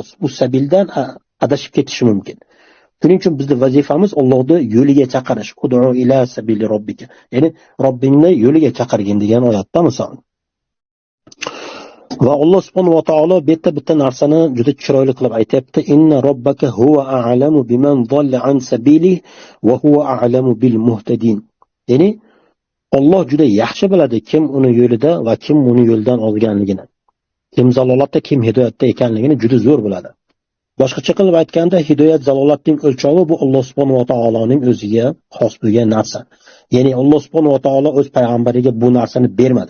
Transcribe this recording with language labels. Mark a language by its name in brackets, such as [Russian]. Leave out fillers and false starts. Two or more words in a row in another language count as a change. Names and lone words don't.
[Uzbek] Bu sabildan adashib ketishi mumkin. Shuning uchun bizning vazifamiz Allohning yo'liga chaqirish. [Arabic] ادع إلى سبيل ربك. [Uzbek] Ya'ni Robbingni yo'liga chaqirgin degan oyatda misol. Va Alloh subhanahu va taolo bitta narsani juda chiroyli qilib aytayapti. [Arabic] إن ربك هو أعلم بمن ضل عن سبيله وهو أعلم بالمهتدين. [Uzbek] Ya'ni Alloh juda yaxshi biladi kim uni yo'lida va kim uni yo'ldan ozganligini. Kim zalolatda, kim hidoyatda ekanligini juda zo'r biladi. Boshqacha qilib aytganda, hidoyat, zalolatning o'lchovi bu Alloh subhanahu va taoloning o'ziga xos bo'lgan narsa. Ya'ni Alloh subhanahu va taolo o'z payg'ambariga bu narsani bermadi.